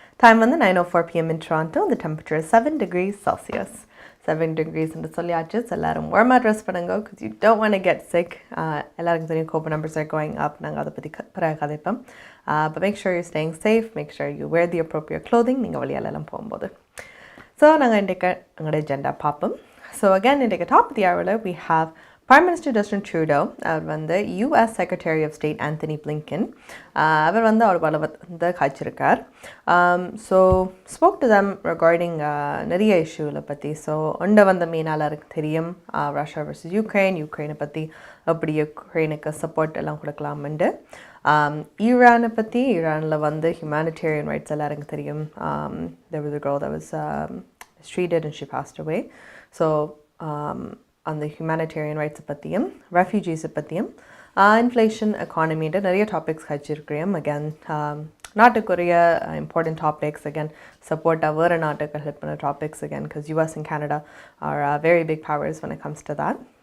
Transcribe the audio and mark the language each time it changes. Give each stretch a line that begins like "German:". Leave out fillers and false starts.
English: Time on the 9:04 p.m. in Toronto. The temperature is 7 degrees Celsius. 7 degrees in the Soliaches.
Tamil: எல்லாரும்
English: warm dress
Tamil: பண்ணுங்க
English: because you don't want to get sick.
Tamil: எல்லாருக்கும் தெரியும்
English: COVID numbers are going up.
Tamil: நாங்க அதை பத்தி பிறகு கதைப்போம்.
English: But make sure you're staying safe. Make sure you wear the appropriate clothing.
Tamil: நீங்க வெளியாலெல்லாம் போகும்போது. So நாங்க இன்றைக்கு எங்களுடைய agenda பார்ப்போம்.
English: So again,
Tamil: இன்றைக்கு
English: top of the hour we have Prime Minister Justin Trudeau,
Tamil: அவர் வந்து
English: US Secretary of State Anthony Blinken,
Tamil: அவர் வந்து அவர் வந்து காய்ச்சிருக்கார்.
English: So spoke to them regarding
Tamil: நிறைய இஷ்யூவில் பற்றி. ஸோ ஒன்றை வந்த மீனாளருக்கு தெரியும் ரஷ்யா vs யூக்ரைனை பற்றி எப்படி யுக்ரைனுக்கு சப்போர்ட் எல்லாம் கொடுக்கலாம்ண்டு. ஈரானை பற்றி ஈரானில் வந்து
English: humanitarian rights
Tamil: எல்லாருக்கும் தெரியும்.
English: There was a girl that was mistreated and she passed away. So on the humanitarian rights
Tamil: பற்றியும்
English: refugees பற்றியும் inflation economy
Tamil: நிறைய topics கழிச்சிருக்கிறோம்.
English: Again
Tamil: நாட்டுக்குரிய
English: important topics, again support
Tamil: வேறு நாட்டுக்கு ஹெல்ப் பண்ண
English: topics again because US and Canada are very big powers when it comes to that.